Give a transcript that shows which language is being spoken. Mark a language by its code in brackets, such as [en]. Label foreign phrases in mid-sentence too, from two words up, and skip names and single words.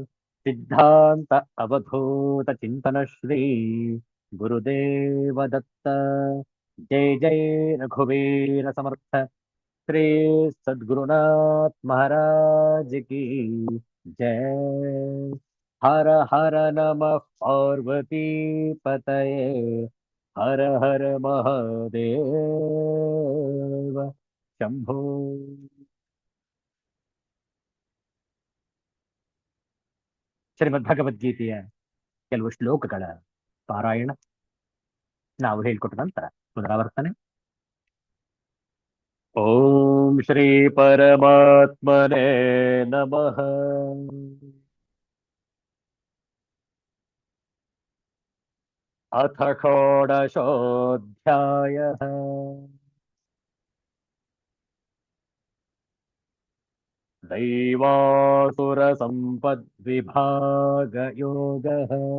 [mr] सिद्धांत अवधूत चिंतन श्री गुरुदेव दत्त। जय जय रघुवीर समर्थ श्री सद्गुरुनाथ [hi] महाराज की जय। [sa] हर हर नमः पार्वती पतये, हर हर महादेव शंभो। [kn] ಶ್ರೀಮದ್ ಭಗವದ್ಗೀತೆಯ ಕೆಲವು ಶ್ಲೋಕಗಳ ಪಾರಾಯಣ ನಾವು ಹೇಳಿಕೊಟ್ಟ ನಂತರ ಪುನರಾವರ್ತನೆ. [sa] ಓಂ ಶ್ರೀ ಪರಮಾತ್ಮನೇ ನಮಃ. ಅಥ ಷೋಡಶೋऽಧ್ಯಾಯः. दैवासुरसम्पद्विभागयोगः.